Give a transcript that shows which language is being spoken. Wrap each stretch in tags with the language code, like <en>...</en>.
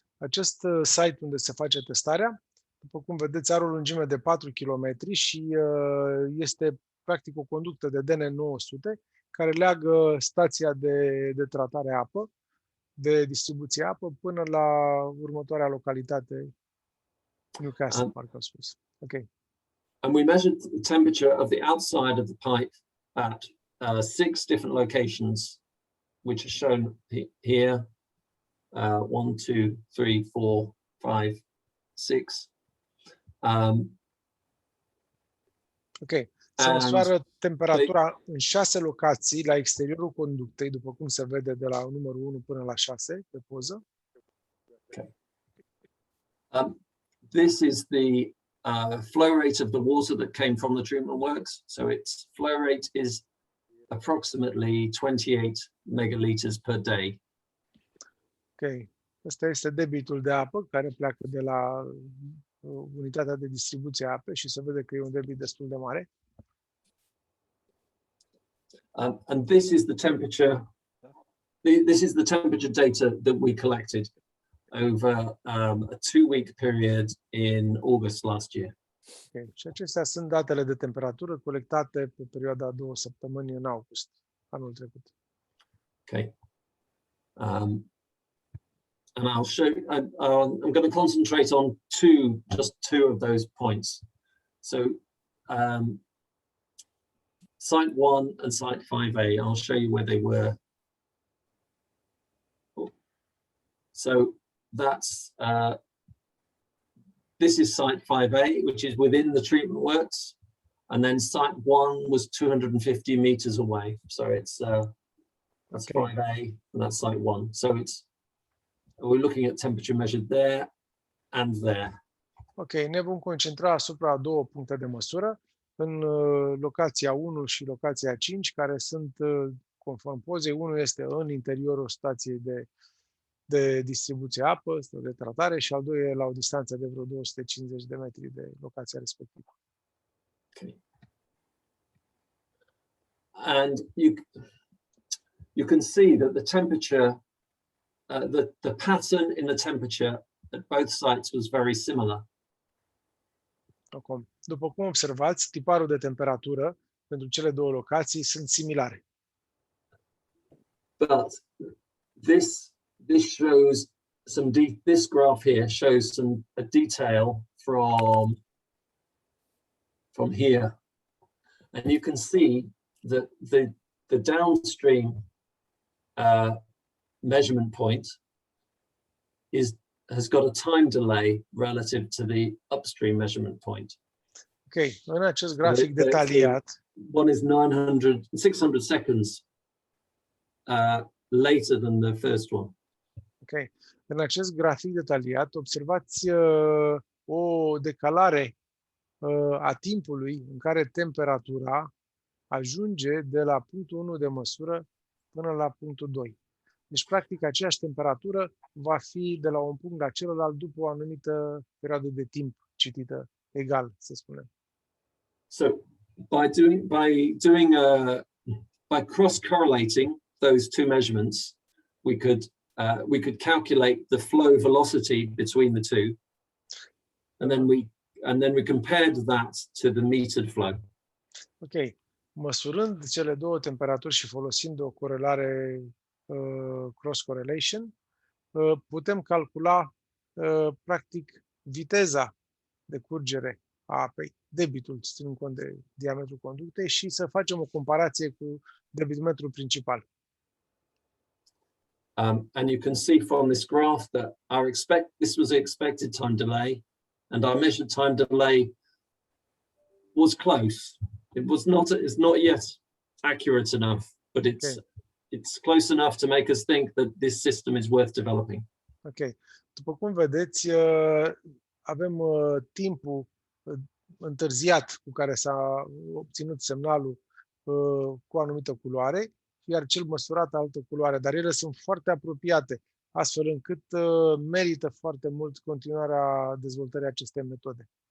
<ro>Acest site unde se face testarea, după cum vedeți, are o lungime de 4 km și este practic o conductă de DN900 care leagă stația de tratare a apă, de distribuție apă, până la următoarea localitate, Newcastle, parcă am spus. Ok.</ro> <en>And we measured the temperature of the outside of the pipe at 6 different locations, which are shown here. 1, 2, 3, 4, 5, 6. Ok.</en> <ro>Se măsoară temperatura în 6 locații la exteriorul conductei, după cum se vede de la numărul 1 până la 6 pe poză. Okay.</ro> <en>This is the flow rate of the water that came from the treatment works. So its flow rate is approximately 28 megaliters per day. Ok.</en> <ro>Ăsta este debitul de apă care pleacă de la unitatea de distribuție a apei și se vede că e un debit destul de mare.</ro> <en>And this is the temperature. This is the temperature data that we collected. over a 2-week period in August last year. Okay.</en> <ro>Și acestea sunt datele de temperatură colectate pe perioada 2 săptămâni în august anul trecut. Okay.</ro> <en>And I'll show, I'm going to concentrate on just two of those points. So site 1 and site 5A, I'll show you where they were. So that's, this is site 5A, which is within the treatment works. And then site 1 was 250 meters away. So it's, that's Okay. 5A and that's site 1. So we're looking at temperature measured there and there.</en> <ro>Ok, ne vom concentra asupra a două puncte de măsură, în locația 1 și locația 5, care sunt conform pozei. Unul este în interiorul stației de distribuție apă, sau de tratare, și al doilea e la o distanță de vreo 250 de metri de locația respectivă. Okay.</ro> <en>And you can see that the temperature, the pattern in the temperature at both sites was very similar.</en> <ro>După cum observați, tiparul de temperatură pentru cele două locații sunt similare.</ro> <en>But this shows this graph here shows a detail from here, and you can see that the downstream measurement point has got a time delay relative to the upstream measurement point.</en> <ro>Ok, în acest grafic detaliat,</ro> <en>one is 600 seconds later than the first one.</en> <ro>ok, în acest grafic detaliat observați o decalare a timpului în care temperatura ajunge de la punctul 1 de măsură până la punctul 2. Deci, practic, aceeași temperatură va fi de la un punct la celălalt după o anumită perioadă de timp citită egal, să spunem.</ro> <en>So, by cross-correlating those two measurements, we could calculate the flow velocity between the two, and then we compared that to the metered flow.</en> <ro>Ok, măsurând cele două temperaturi și folosind o corelare cross-correlation, putem calcula practic viteza de curgere a apei, debitul, ținând cont de diametrul conductei, și să facem o comparație cu debitmetrul principal.</ro> <en>And you can see from this graph that this was the expected time delay, and our measured time delay was close. It's not yet accurate enough, but it's close enough to make us think that this system is worth developing. Ok.</en> <ro>După cum vedeți, avem timpul întârziat cu care s-a obținut semnalul cu o anumită culoare, iar cel măsurat altă culoare, dar ele sunt foarte apropiate, astfel încât merită foarte mult continuarea dezvoltării acestei metode.</ro>